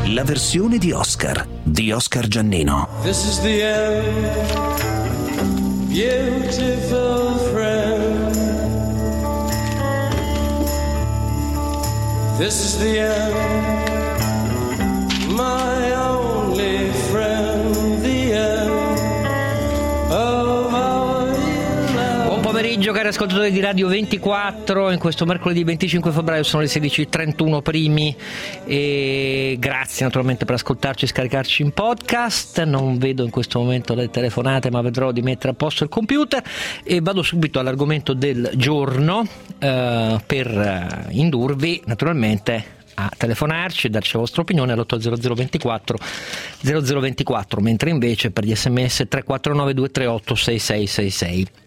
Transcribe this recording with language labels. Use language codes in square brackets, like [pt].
[it] versione di Oscar Giannino. [en] This is the end, beautiful friend. This is the end, my only friend, the end of our love. [it] Buon pomeriggio, cari ascoltatori di Radio 24, in questo mercoledì 25 febbraio sono le 16:31 primi e grazie naturalmente per ascoltarci e scaricarci in podcast. Non vedo in questo momento le telefonate, ma vedrò di mettere a posto il computer e vado subito all'argomento del giorno per indurvi naturalmente a telefonarci e darci la vostra opinione all'800 24 0024, mentre invece per gli sms 349 238 6666.